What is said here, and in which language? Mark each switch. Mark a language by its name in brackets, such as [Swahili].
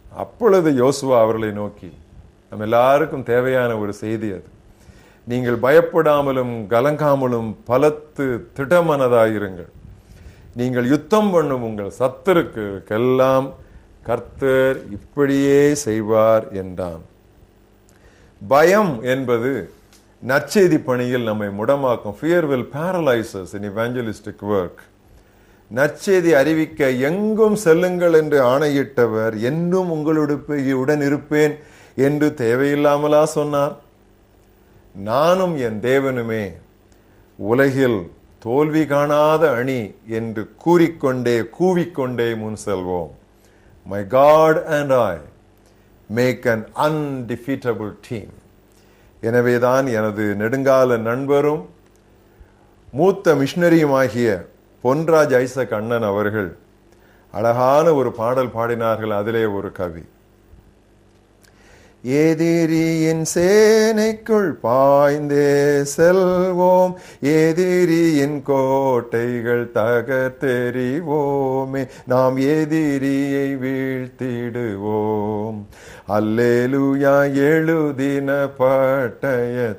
[Tamil] அப்பொழுது யோசுவா அவர்களை நோக்கி, நம்ம எல்லாருக்கும் தேவையான ஒரு செய்தி அது, நீங்கள் பயப்படாமலும் கலங்காமலும் பலத்து திடமனதாயிருங்கள். நீங்கள் யுத்தம் பண்ணும் உங்கள் சத்துருக்கெல்லாம் கர்த்தர் இப்படியே செய்வார் என்றான். பயம் என்பது நற்செய்தி பணியில் நம்மை முடமாக்கும். [English] Fear will paralyze us in evangelistic work. [Tamil] நற்செய்தி அறிவிக்க எங்கும் செல்லுங்கள் என்று ஆணையிட்டவர் என்னும் உங்களுடன் இருப்பேன் என்று தேவையில்லாமலா சொன்னார்? நானும் என் தேவனுமே உலகில் தோல்வி காணாத அணி என்று கூவிக்கொண்டே முன் செல்வோம். [English] My God and I make an undefeatable team. [Tamil] எனவேதான் எனது நெடுங்கால நண்பரும் மூத்த மிஷனரியுமாகிய பொன்ராஜ் ஐசக் அண்ணன் அவர்கள் அழகான ஒரு பாடல் பாடினார்கள். அதிலே ஒரு கவி, எதிரியின் சேனைக்குள் பாய்ந்தே செல்வோம், எதிரியின் கோட்டைகள் தகர்த்தெறிவோமே, நாம் எதிரியை வீழ்த்திடுவோம், அல்லேலூயா எழுதின பட்டயத்தாம்.